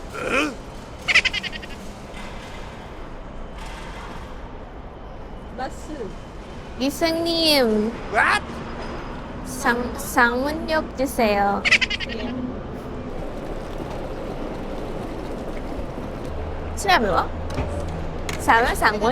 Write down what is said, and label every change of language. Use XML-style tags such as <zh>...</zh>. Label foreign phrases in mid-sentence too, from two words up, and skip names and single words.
<en>Bus.</en> <ko>기사님.</ko> <en>What?</en> <ko>상문역 주세요.</ko> <tl>sinabi mo? Sama,</tl> <ko>상문?</ko>